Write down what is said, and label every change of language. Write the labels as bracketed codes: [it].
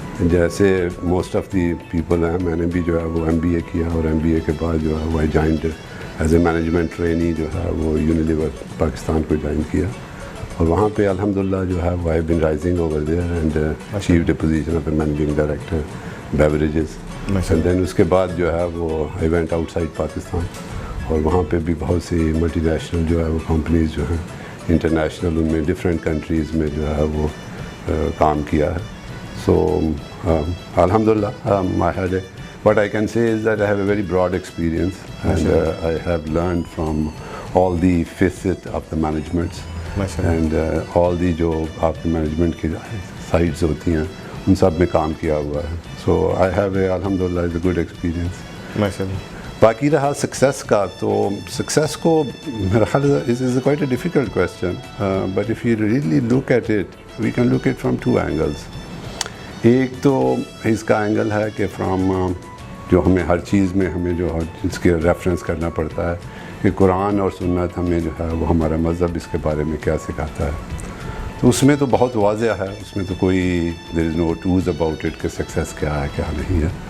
[ur] جیسے [en] most of the people [ur] ہیں، میں نے بھی جو ہے وہ MBA کیا اور MBA کے بعد جو ہے وہ [en] joined as a management trainee [ur] جو ہے وہ یونیلیور پاکستان کو جوائن کیا اور وہاں پہ الحمدللہ جو ہے وہ [en] I been rising over there and achieved a position of a managing director beverages. And then [ur] اس کے بعد جو ہے وہ [en] I went outside Pakistan [ur] اور وہاں پہ بھی بہت سی ملٹی نیشنل جو ہے وہ کمپنیز جو ہیں انٹرنیشنل، ان میں ڈفرینٹ کنٹریز میں جو ہے وہ کام کیا ہے. [en] So alhamdulillah, what I can say is that I have a very broad experience and I have learned from all the facets of the management and all the [ur] جو آپ کے مینجمنٹ کی سائڈز ہوتی ہیں ان سب میں کام کیا ہوا ہے. [en] So I have alhamdulillah is a good experience. [ur] باقی رہا سکسیس کا، تو سکسیس کو میرا خیال [en] is quite a difficult question, but if you really look at it, we can look at from two angles. [ur] ایک تو اس کا اینگل ہے کہ فرام جو ہمیں ہر چیز میں ہمیں جو اس کے ریفرنس کرنا پڑتا ہے کہ قرآن اور سنت ہمیں جو ہے وہ ہمارا مذہب اس کے بارے میں کیا سکھاتا ہے. تو اس میں تو بہت واضح ہے، اس میں تو کوئی [en] there is no twos about it [ur] کہ سکسیس کیا ہے کیا نہیں ہے.